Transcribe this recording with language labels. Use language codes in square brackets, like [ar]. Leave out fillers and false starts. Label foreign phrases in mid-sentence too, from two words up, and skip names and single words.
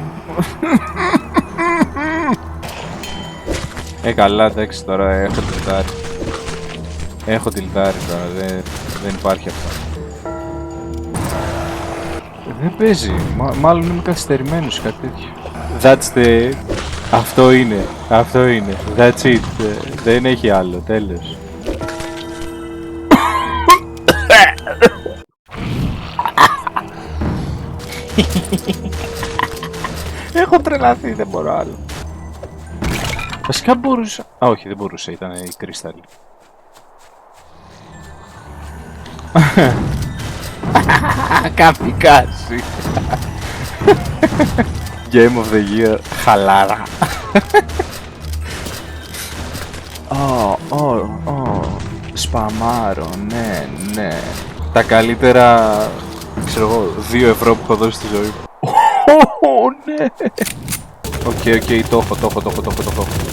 [el] Καλά, εντάξει, τώρα έχω τιλτάρει. Έχω τιλτάρει τώρα, δεν υπάρχει αυτό. Δεν παίζει, μάλλον είμαι καθυστερημένος ή κάτι τέτοιο. [en] That's the... [el] Αυτό είναι, αυτό είναι. [en] That's it, [el] δεν έχει άλλο, τέλος. Έχω τρελαθεί, δεν μπορώ άλλο. Βασικά μπορούσα... Α, όχι, δεν μπορούσα, ήταν η κρυστάλλη. Καμπικάση. [en] Game of the Year, [el] χαλάρα. Σπαμάρω, ναι, ναι. Τα καλύτερα, ξέρω εγώ, 2 ευρώ που έχω δώσει στη ζωή μου. Ναι. Οκ, το έχω.